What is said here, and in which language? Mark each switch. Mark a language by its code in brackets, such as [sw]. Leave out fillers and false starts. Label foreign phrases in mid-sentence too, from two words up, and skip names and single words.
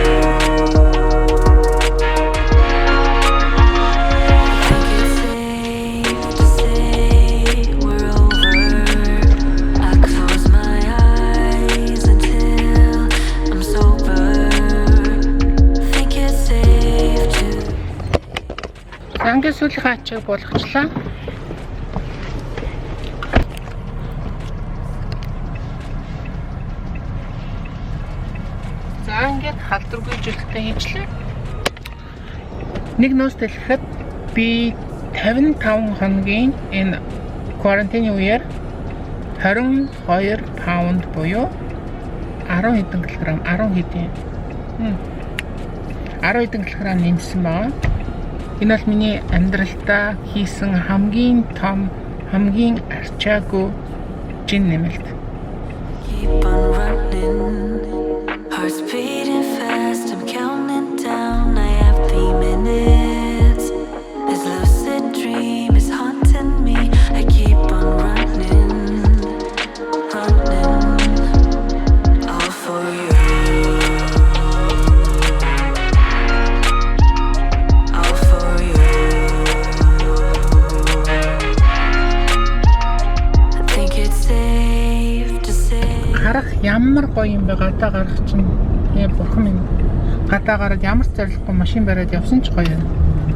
[en] Think it's safe to say we're over. I close my eyes until I'm sober. Think it's safe to. [mn] Ангийн сүүлийн ачааг болгочлаа. За ингээд халдваргүй жилтээ хийчлээ. Нэг нууц дэлгэхэд би 55 хоногийн энэ карантины үеэр 22 паунд буюу 10 хэдэн килограмм 10 хэдийн 10 хэдэн килограмм нэмсэн байгаа. Энэ бол миний амьдралдаа хийсэн хамгийн том, хамгийн арчаагүй жин нэмэлт. [en] Keep on running, heart's beating fast. I'm counting down. I have 3 minutes. This lucid dream is haunting me. I keep on running, all for you, all for you. I think it's safe to say. [mn] Гарах ямар гоё юм бэ? Гадаа гарах чинь бурхан минь. Гадаа гараад ямар ч зорилгогүй машин бариад явсан ч гоё юм.